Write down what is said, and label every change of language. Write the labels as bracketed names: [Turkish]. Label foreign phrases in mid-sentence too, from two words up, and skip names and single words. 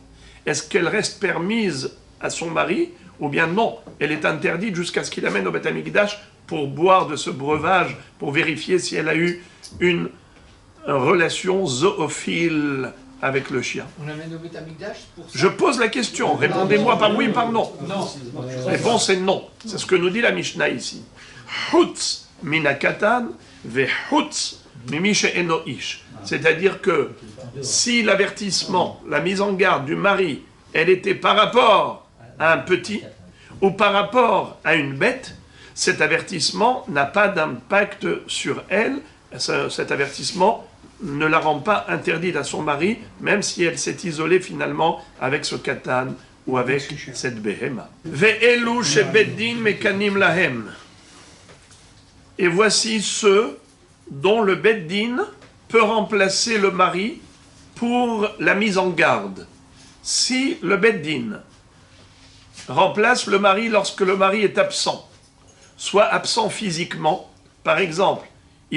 [French] Est-ce qu'elle reste permise à son mari, ou bien non, elle est interdite jusqu'à ce qu'il amène au Beth Amikdash pour boire de ce breuvage, pour vérifier si elle a eu une relation zoophile avec le chien. On amène au Beth Amikdash pour ça. Je pose la question, répondez-moi par oui, par non. Non. Réponse est non. C'est ce que nous dit la Mishnah ici. [Hebrew] חוץ מן הקטן וחוץ ממי שאינו איש. [French] C'est-à-dire que si l'avertissement, la mise en garde du mari, elle était par rapport à un petit ou par rapport à une bête, cet avertissement n'a pas d'impact sur elle. Cet avertissement ne la rend pas interdite à son mari, même si elle s'est isolée finalement avec ce katan ou avec cette behema. [Hebrew] ואלו שבית דין מקנין להם. [French] Et voici ceux dont le beddin peut remplacer le mari pour la mise en garde. Si le beddin remplace le mari lorsque le mari est absent, soit absent physiquement, par exemple, il